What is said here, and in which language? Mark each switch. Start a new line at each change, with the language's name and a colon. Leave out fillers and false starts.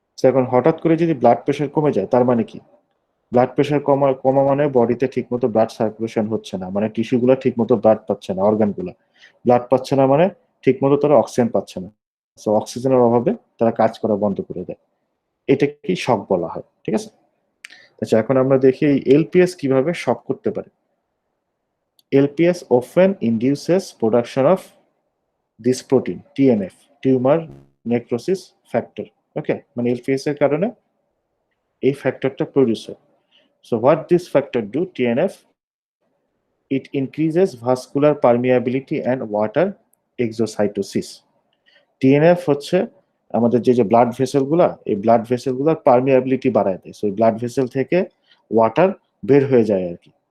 Bangla: এখন হঠাৎ করে যদি ব্লাড প্রেশার কমে যায়, তার মানে কি, ব্লাড প্রেশার কমা কমা মানে বডিতে ঠিকমতো ব্লাড সার্কুলেশন হচ্ছে না, মানে টিস্যুগুলো ঠিকমতো ব্লাড পাচ্ছে না, অর্গানগুলো ব্লাড পাচ্ছে না, মানে ঠিকমতো তারা অক্সিজেন পাচ্ছে না। সো অক্সিজেনের অভাবে তারা কাজ করা বন্ধ করে দেয়। এটা কি শক বলা হয়। ঠিক আছে, আচ্ছা এখন আমরা দেখি এই এলপিএস কিভাবে শক করতে পারে।
English: LPS often induces production of this protein TNF, tumor necrosis factor.
Bangla: Okay, মানে LPS এর কারণে এই ফ্যাক্টরটা প্রডিউস হয়।
English: So what this factor do? TNF, it increases vascular permeability and water exocytosis.
Bangla: TNF হচ্ছে আমাদের যে ব্লাড ভেসেলগুলা, এই ব্লাড ভেসেলগুলোর পারমিয়াবিলিটি বাড়ায় দেয়। সো ব্লাড ভেসেল থেকে ওয়াটার বের হয়ে যায় আর কি।